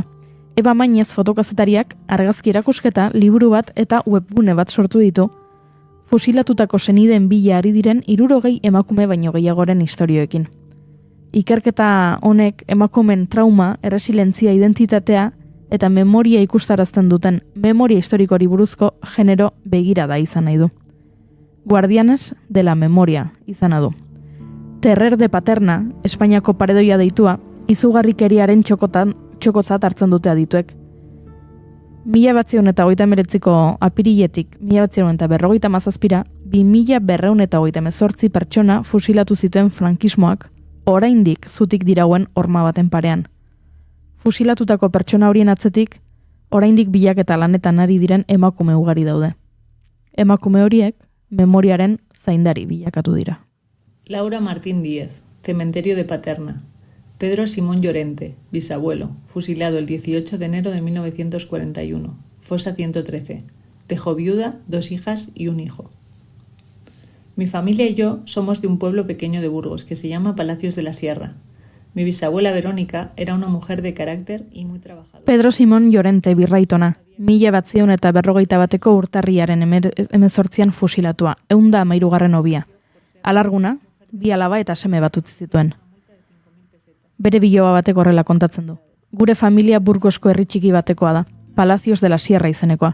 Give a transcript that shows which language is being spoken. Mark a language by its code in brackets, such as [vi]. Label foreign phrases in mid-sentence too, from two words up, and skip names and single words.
[eu] Eba Mainez fotokazetariak argazki erakusketa, liburu bat eta webgune bat sortu ditu, fusilatutako senideen bila ari diren 60 emakume baino gehiagoren istorioekin. Ikerketa honek emakumen trauma, erresilientzia, identitatea eta memoria ikustarazten duten memoria historikoari buruzko genero begirada izan nahi du. Guardianes de la memoria izana du. Terrer de Paterna, Espainiako paredoia deitua, izugarrikeriaren txokotzat hartzen dute adituek. 1939ko apiriletik 1957ra 2238 pertsona fusilatu zituen frankismoak, oraindik zutik dirauen horma baten parean. Fusilatutako pertsona horien atzetik, oraindik bilaketa lanetan ari diren emakume ugari daude. Emakume horiek memoriaren zaindari bilakatu dira. [es] Laura Martín Díez, Cementerio de Paterna. Pedro Simón Llorente, bisabuelo, fusilado el 18 de enero de 1941, fosa 113. Dejó viuda, 2 hijas y un hijo. Mi familia y yo somos de un pueblo pequeño de Burgos que se llama Palacios de la Sierra. Mi bisabuela Verónica era una mujer de carácter y muy trabajadora. [eu] Pedro Simón Llorente birraitona, 1941ko urtarriaren 18an fusilatua, 113. hobia. Alarguna, 2 alaba eta seme bat utzi zituen. Bere biloba batek horrela kontatzen du. Gure familia Burgosko herri txiki batekoa da, Palacios de la Sierra izenekoa.